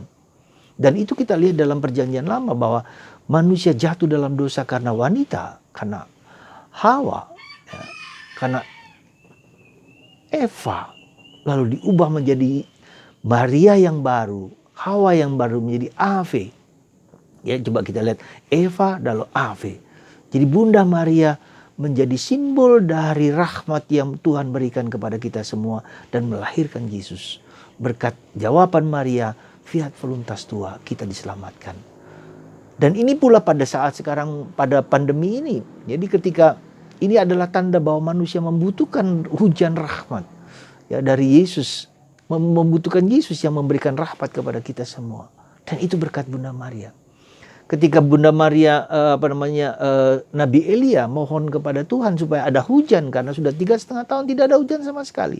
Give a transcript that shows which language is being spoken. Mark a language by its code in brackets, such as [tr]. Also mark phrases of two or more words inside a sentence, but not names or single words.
[id] Dan itu kita lihat dalam perjanjian lama bahwa manusia jatuh dalam dosa karena wanita, karena Hawa, ya, karena Eva, lalu diubah menjadi Maria yang baru, Hawa yang baru menjadi Ave. Ya, coba kita lihat Eva lalu Ave. Jadi Bunda Maria menjadi simbol dari rahmat yang Tuhan berikan kepada kita semua dan melahirkan Yesus. Berkat jawaban Maria, [la] fiat voluntas tua, [id] kita diselamatkan. Dan ini pula pada saat sekarang pada pandemi ini. Jadi ketika ini adalah tanda bahwa manusia membutuhkan hujan rahmat ya dari Yesus, membutuhkan Yesus yang memberikan rahmat kepada kita semua. Dan itu berkat Bunda Maria. Ketika Bunda Maria Nabi Elia mohon kepada Tuhan supaya ada hujan karena sudah 3,5 tahun tidak ada hujan sama sekali.